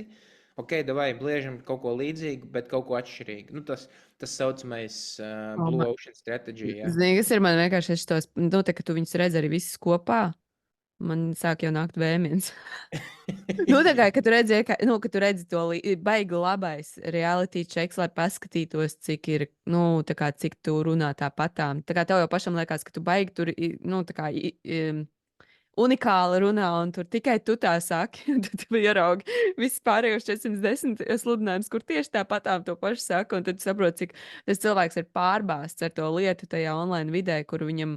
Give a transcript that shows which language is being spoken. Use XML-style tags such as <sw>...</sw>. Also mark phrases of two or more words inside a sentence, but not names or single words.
<lv>Ok, davai, bliežam kaut ko līdzīgu, bet kaut ko atšķirīgu. Tas saucamais</lv> <en>Blue Ocean strategy,</en> <lv>jā. Zini, kas ir man vienkārši šitos, tā, ka tu viņus redz arī visus kopā. Man sāk jau nākt vēmiens. Tā kā, ka tu redzi to baigi labais</lv> <en>reality checks,</en> <lv>lai paskatītos, cik ir, cik tu runā tāpatām. Tā kā tev jau pašam liekas, ka tu baigi tur, unikāli runā, un tur tikai tu tā saki. Tad tu ieraugi visus pārējos 410 sludinājumus, kur tieši tāpatām to pašu saka, un tad saproti, cik tas cilvēks ir pārbāzts ar to lietu tajā online vidē, kur viņam.</lv>